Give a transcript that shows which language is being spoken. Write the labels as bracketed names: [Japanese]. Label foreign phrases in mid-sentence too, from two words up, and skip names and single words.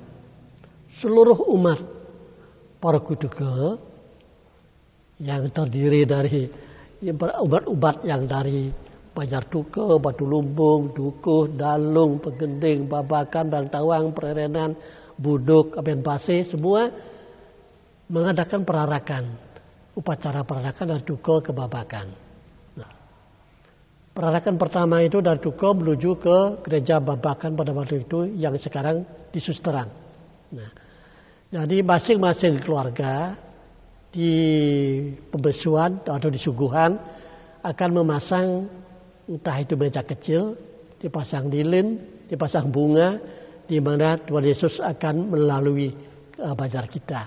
[Indonesian] Seluruh umat para kuduke yang terdiri dari ubat-ubat yang dari Banjar Dukuh, Batu Lumbung, Dukuh, Dalung, Pegending, Babakan, Bantawang, Pererenan, Buduk, Aben Base, semua mengadakan perarakan, upacara perarakan dari Dukuh ke Babakan. Nah, perarakan pertama itu dari Dukuh menuju ke gereja Babakan pada waktu itu yang sekarang di Susteran. Nah, jadi masing-masing keluarga di pembesuan atau di suguhan akan memasang entah itu meja kecil, dipasang lilin, dipasang bunga, di mana Tuhan Yesus akan melalui Banjar kita.